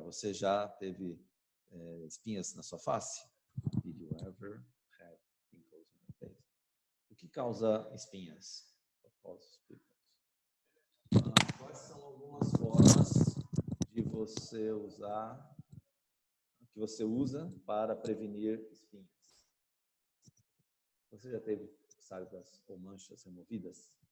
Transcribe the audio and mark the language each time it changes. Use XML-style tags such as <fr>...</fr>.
<pt>Você já teve espinhas na sua face?</pt> <en>Did you ever have pimples on your face?</en> <pt>O que causa espinhas?</pt> <en>What causes pimples?</en> <pt>Quais são algumas formas de você usar, que você usa para prevenir espinhas? Você já teve sardas ou manchas removidas?</pt>